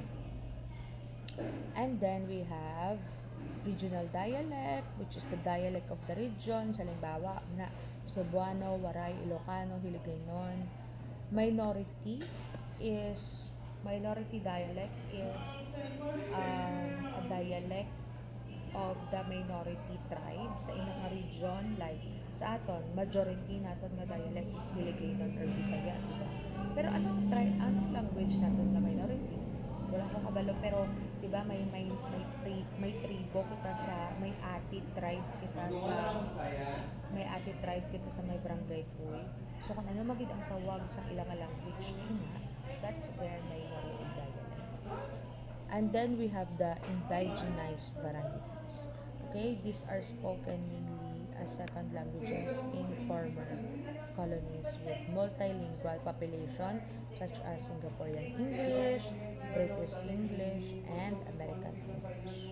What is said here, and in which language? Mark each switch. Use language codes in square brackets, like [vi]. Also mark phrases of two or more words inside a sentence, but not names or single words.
[en] And then we have regional dialect, which is the dialect of the region. [tl] Halimbawa, na Cebuano, Waray, Ilocano, Hiligaynon. [en] Minority dialect is a dialect of the minority tribe [hil] sa ilang region. Like sa aton, majority naton nga dialect is Hiligaynon or Bisaya, diba? Pero anong language naton nga minority? Wala ko kabalo, pero 'di ba may tribo kita sa may ati tribe kita sa may barangay Puy. So kung ano magid ang tawag sa ilang language ina, [en] that's their minority dialect. And then we have the indigenized varieties. Okay, these are spoken mainly as second languages in former colonies with multilingual population such as Singaporean English, British English, and American English.